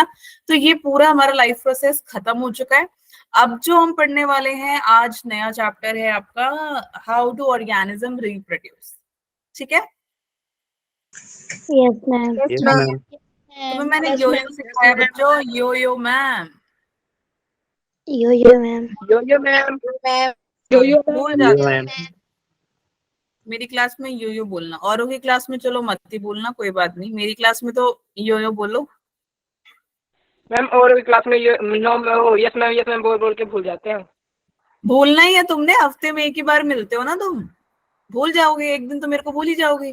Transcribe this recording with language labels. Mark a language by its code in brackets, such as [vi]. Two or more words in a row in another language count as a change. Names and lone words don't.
[hi] तो ये पूरा हमारा [en] life process [hi] खत्म हो चुका है। अब जो हम पढ़ने वाले हैं आज, नया चैप्टर है आपका, [en] how do organisms reproduce. [hi] ठीक है, [en] yes ma'am. यस ma'am. मैम। [hi] तुम्हें मैंने [en] yo yo [hi] सिखाया बच्चों, [en] yo yo ma'am. yo ma'am. yo yo ma'am. मैम। yo yo [hi] भूल [en] मैम। [hi] जाते [en] यो [hi] हैं। [en] मैम। [hi] मेरी क्लास में [en] yo yo [hi] बोलना, औरों की क्लास में चलो मत ही बोलना, कोई बात नहीं, मेरी क्लास में तो [en] yo yo [hi] बोलो। मैम और क्लास में ये [en] no yes ma'am [hi] बोल बोल के भूल जाते हैं। भूलना ही है तुमने, हफ्ते में एक ही बार मिलते हो ना तुम, भूल जाओगे एक दिन तो मेरे को भूल ही जाओगे।